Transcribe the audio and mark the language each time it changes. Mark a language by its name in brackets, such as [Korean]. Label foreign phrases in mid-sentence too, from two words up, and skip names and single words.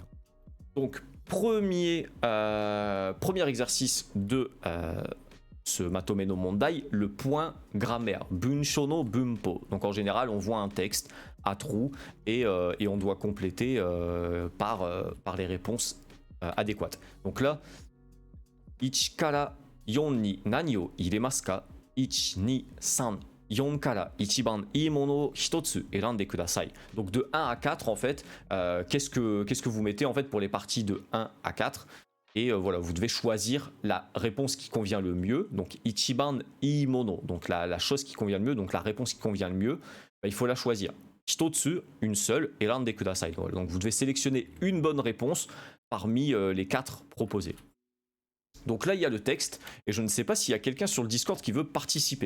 [French] Donc, premier exercice de ce Matome no Mondai, le point grammaire, [Japanese] 文章の文法. [French] Donc en général, on voit un texte à trous et on doit compléter par les réponses adéquates. Donc là, [Japanese] 1 から4に何を入れますか ?1、2、3、4から一番いいものを一つ選んでください. [French] Donc de 1 à 4 en fait, qu'est-ce que vous mettez en fait pour les parties de 1 à 4 et voilà, vous devez choisir la réponse qui convient le mieux. [Japanese] Donc 一番いいもの, [French] donc la chose qui convient le mieux, donc la réponse qui convient le mieux, bah, il faut la choisir. Hitotsu, une seule, [Japanese] 選んでください. [French] Donc vous devez sélectionner une bonne réponse parmi les 4 proposées. Donc là, il y a le texte, et je ne sais pas s'il y a quelqu'un sur le Discord qui veut participer.